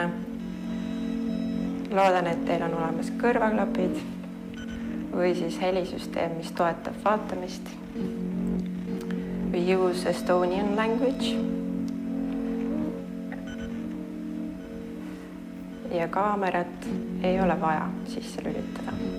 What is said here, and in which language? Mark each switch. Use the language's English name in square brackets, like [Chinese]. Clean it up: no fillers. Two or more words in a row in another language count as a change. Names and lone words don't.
[Estonian] Loodan, et teil on olemas kõrvaklapid või siis helisüsteem, mis toetab vaatamist. [English] We use Estonian language. [Estonian] Ja kaamerat ei ole vaja sisse lülitada.